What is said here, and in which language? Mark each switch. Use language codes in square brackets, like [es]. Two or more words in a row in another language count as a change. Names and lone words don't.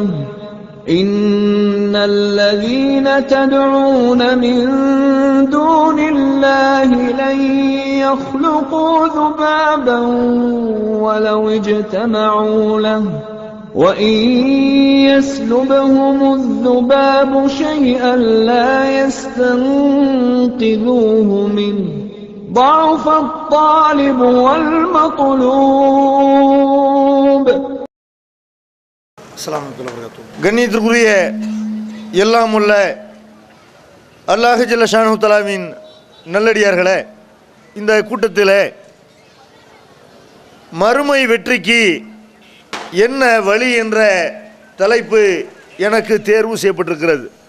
[ar] إن الذين تدعون من دون الله لن يخلقوا ذبابا ولو اجتمعوا له وإن يسلبهم الذباب شيئا لا يستنقذوه منه ضعف الطالب والمطلوب. السلام عليكم ورحمة الله. [ta] கண்ணியத்திற்குரிய எல்லாம் உள்ள [ar] الله جل شأنه [ta] தஆலாவின் நல்லடியார்களே, இந்த கூட்டத்தில் மறுமை வெற்றிக்கு என்ன வழி என்ற தலைப்பு எனக்கு தேர்வு செய்யப்பட்டிருக்கிறது.